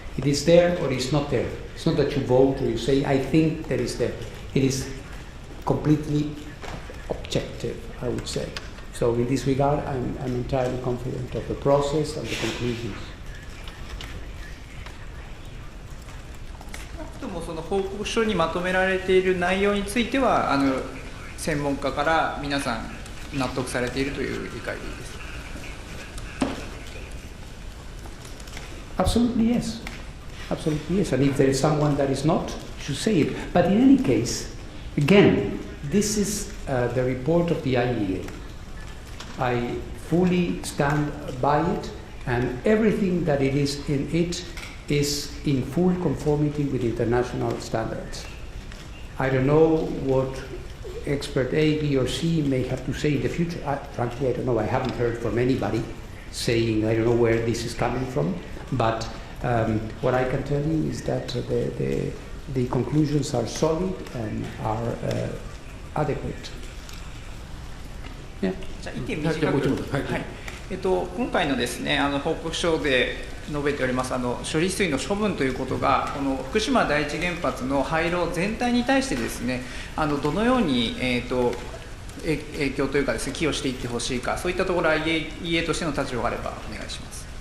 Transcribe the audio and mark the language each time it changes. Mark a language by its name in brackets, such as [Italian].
[English] It is there or it's not there. It's not that you vote or you say, I think that is there. It is completely objective, I would say. So in this regard, I'm entirely confident of the process and the conclusions. [Japanese] その報告書にまとめられている内容については専門家から皆さん納得されているという理解でいいですか。 [English] Absolutely yes. Absolutely yes. And if there is someone that is not, should say it. But in any case, again, this is the report of the IAEA. I fully stand by it, and everything that it is in it is in full conformity with international standards. I don't know what expert A, B, or C may have to say in the future. Frankly, I don't know. I haven't heard from anybody saying I don't know where this is coming from, but what I can tell you is that the conclusions are solid and are adequate. Yeah. [Japanese] じゃあ1点短く、今回のですね、報告書で述べております処理水の処分ということがこの福島第一原発の廃炉全体に対してですねどのように、影響というかですね寄与していってほしいかそういったところ IAEA としての立場があればお願いします。